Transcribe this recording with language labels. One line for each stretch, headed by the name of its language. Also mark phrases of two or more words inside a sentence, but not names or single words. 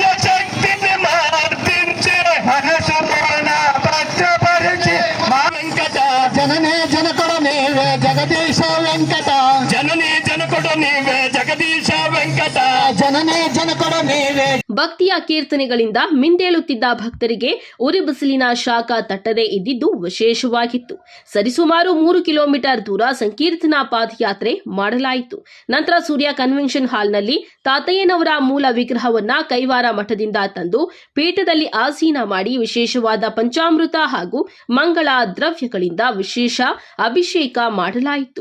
Telugu: శక్తిని మార్పించే మనసులోన భక్తపరిచి వెంకట జననే జనకుడు నీవే జగదీశ వెంకట జననీ జనకుడు నీవే జగదీశ వెంకట జననీ జనకుడు నీవే.
Kannada: ಭಕ್ತಿಯ ಕೀರ್ತನೆಗಳಿಂದ ಮಿಂದೇಳುತ್ತಿದ್ದ ಭಕ್ತರಿಗೆ ಉರಿ ಬಿಸಿಲಿನ ಶಾಖ ತಟ್ಟದೇ ಇದ್ದಿದ್ದು ವಿಶೇಷವಾಗಿತ್ತು. ಸರಿಸುಮಾರು 3 ಕಿಲೋಮೀಟರ್ ದೂರ ಸಂಕೀರ್ತನಾ ಪಾದಯಾತ್ರೆ ಮಾಡಲಾಯಿತು. ನಂತರ ಸೂರ್ಯ ಕನ್ವೆನ್ಷನ್ ಹಾಲ್ನಲ್ಲಿ ತಾತಯ್ಯನವರ ಮೂಲ ವಿಗ್ರಹವನ್ನ ಕೈವಾರ ಮಠದಿಂದ ತಂದು ಪೀಠದಲ್ಲಿ ಆಸೀನ ಮಾಡಿ ವಿಶೇಷವಾದ ಪಂಚಾಮೃತ ಹಾಗೂ ಮಂಗಳ ದ್ರವ್ಯಗಳಿಂದ ವಿಶೇಷ ಅಭಿಷೇಕ ಮಾಡಲಾಯಿತು.